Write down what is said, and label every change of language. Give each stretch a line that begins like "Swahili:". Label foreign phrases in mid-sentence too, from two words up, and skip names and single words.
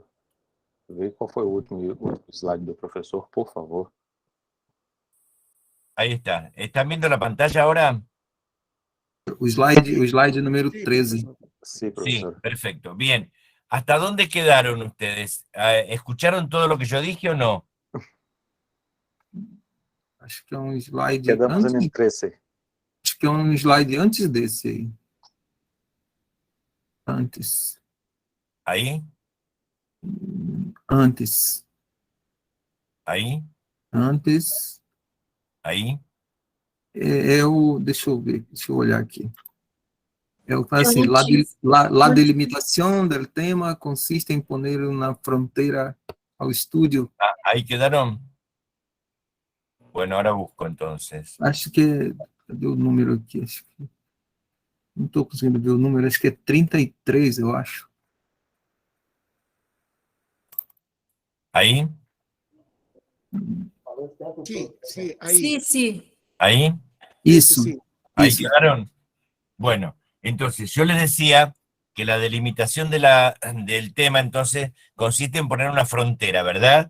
Portuguese: Vê qual foi o último slide do professor, por favor.
Spanish: Ahí está. ¿Están viendo la pantalla ahora?
Portuguese: O slide número 13. Sim,
Spanish: Sí,
Portuguese: professor.
Spanish: perfecto. Bien. ¿Hasta dónde quedaron ustedes? ¿Escucharon todo lo que yo dije o no?
Portuguese: Acho que é um slide
Spanish: Quedamos antes,
Portuguese: em 13. acho que é um slide antes desse aí. Antes.
Spanish: ¿Ahí?
Portuguese: Antes.
Spanish: ¿Ahí?
Portuguese: Antes.
Spanish: ¿Ahí?
Portuguese: Deixa eu ver, deixa eu olhar aqui. É o que faz assim,
Spanish: la delimitación del tema consiste en poner una frontera ao estudio. Ah, ¿ahí quedaron? Bueno, ahora busco entonces.
Portuguese: Acho que, cadê o número aqui? Acho que, não estou conseguindo ver o número, acho que é 33, eu acho.
Spanish: ¿Ahí? Sí, sí, ahí. Sí, sí. ¿Ahí?
Portuguese: Isso,
Spanish: Sí. ¿Ahí
Portuguese: isso.
Spanish: quedaron? Bueno, entonces yo les decía que la delimitación del tema entonces consiste en poner una frontera, ¿verdad?